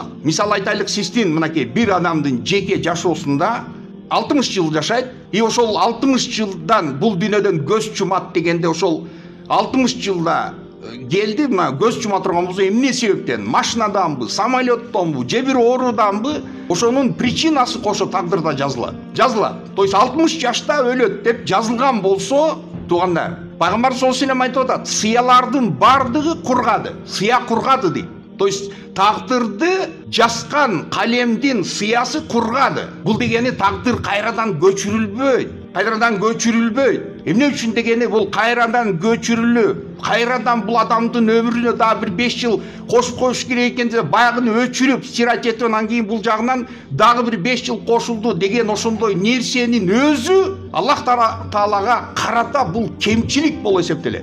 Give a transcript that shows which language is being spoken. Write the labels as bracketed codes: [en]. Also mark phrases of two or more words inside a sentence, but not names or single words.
[ky] Мисалы айтайлык, сиздин мынакей бир адамдын жеке жашоосунда 60 жыл жашайт, и ошол 60 жылдан бул дүйнөдөн көз чумат дегенде ошол 60 жылда келди, мына көз чума турган болсо эмне себептен, машинаданбы, самолеттонбу, же бир ооруданбы, ошонун причинасы кошо тагдырда жазылат. [ru] То есть [ky] 60 жашта өлөт деп жазылган болсо, туугандар, пайгамбар [ar] صلى الله عليه وسلم [ky] айтып атат, сыялардын бардыгы кургады, сыя кургады дейт. [ru] То есть [ky] тагдырды жазган калемдин сыясы кургады. Бул дегени тагдыр кайрадан көчүрүлбөйт. Эмне үчүн дегени бул кайрадан көчүрүлүп, кайрадан бул адамдын өмүрүнө дагы бир 5 жыл кошуп коюш керек экен деп баягыны өчүрүп, стирать этип, анан кийин бул жагынан дагы бир 5 жыл кошулду деген ошондой нерсенин өзү Аллах Таалага карата бул кемчилик болуп эсептелет.